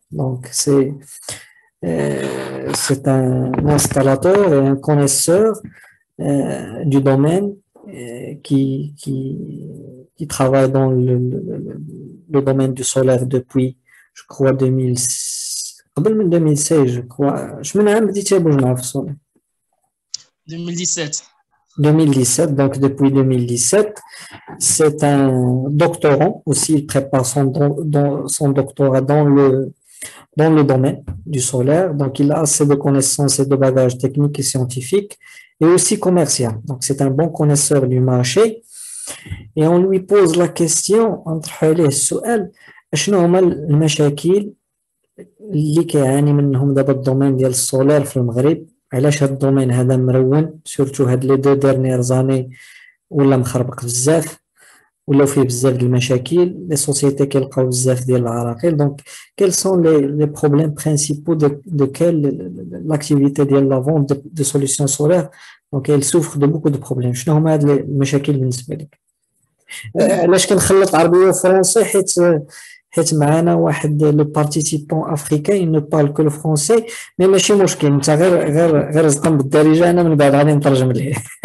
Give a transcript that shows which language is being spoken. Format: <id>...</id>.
<fr>Donc, c'est un installateur et un connaisseur du domaine qui travaille dans le domaine du solaire depuis, je crois, 2006.</fr> <ar>قبل من 2016</ar> <fr>je crois.</fr> <ar>شمن عام بديتي بوجنا في السولار؟ 2017.</ar> <fr>2017, donc depuis 2017. C'est un doctorant aussi, il prépare son doctorat dans le domaine du solaire. Donc, il a assez de connaissances et de bagages techniques et scientifiques et aussi commercial. Donc, c'est un bon connaisseur du marché. Et on lui pose la question,</fr> <ar>نطرح عليه السؤال شنو هما المشاكل اللي كيعاني منهم دابا الدومين ديال السولار في المغرب. علاش هاد الدومين هذا مرون سورتو هاد لي دو ديرنيير زاني ولا مخربق بزاف ولاو فيه بزاف ديال المشاكل لي سوسيتي كيلقاو بزاف ديال العراقيل.</ar> <fr>دونك quels sont les problèmes principaux de quelle l'activité ديال la vente de solutions solaires. donc elle souffre de beaucoup de problèmes.</fr> <ar>شنو هما هاد المشاكل بالنسبه لك؟ علاش كنخلط عربيه وفرنسي حيت معنا واحد</ar> <fr>لو بارتيسيبون افريكان نو بارل كو الفرونسي مي</fr> <ar>ماشي مشكل انت غير زقم بالدارجه انا من بعد غادي نترجم ليه.</ar>